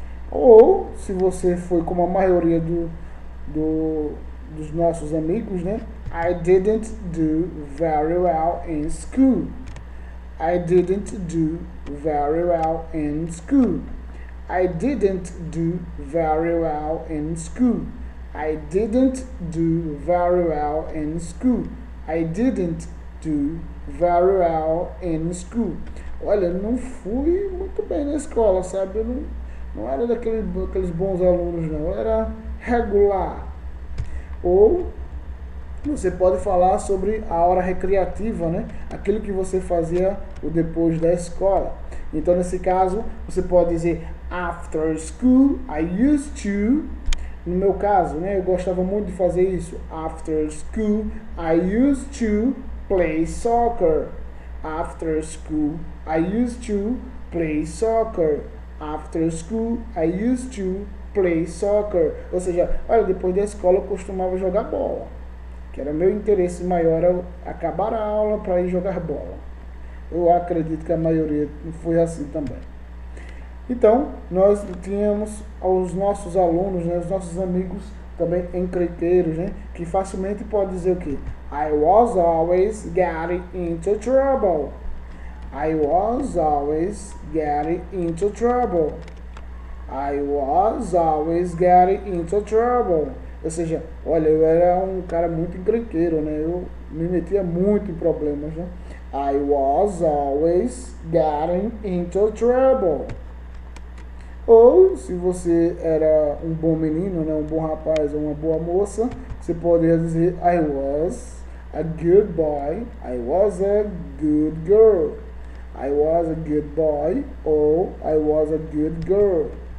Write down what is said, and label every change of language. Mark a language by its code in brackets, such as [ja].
[pt] Ou, se você foi como a maioria dos nossos amigos, né? [en] I didn't do very well in school. I didn't do very well in school. I didn't do very well in school. I didn't do very well in school. I didn't do very well in school. [pt] Olha, não fui muito bem na escola, sabe? Eu não era daqueles bons alunos, não. Eu era regular. Ou você pode falar sobre a hora recreativa, né? Aquilo que você fazia depois da escola. Então, nesse caso, você pode dizer [en] after school, I used to. [pt] No meu caso, né? Eu gostava muito de fazer isso. [en] After school, I used to play soccer. After school, I used to play soccer. After school, I used to play soccer. [pt] Ou seja, olha, depois da escola eu costumava jogar bola. Que era meu interesse maior era acabar a aula para ir jogar bola. Eu acredito que a maioria foi assim também. Então, nós tínhamos os nossos alunos, né, os nossos amigos também encrenqueiros, né, que facilmente pode dizer o quê? [en] I was always getting into trouble. I was always getting into trouble. I was always getting into trouble. [pt] Ou seja, olha, eu era um cara muito encrenqueiro, né? Eu me metia muito em problemas, né? [en] I was always getting into trouble. [pt] Ou, se você era um bom menino, né? Um bom rapaz ou uma boa moça, você poderia dizer [en] I was a good boy. I was a good girl. I was a good boy [pt] ou [en] I was a good girl.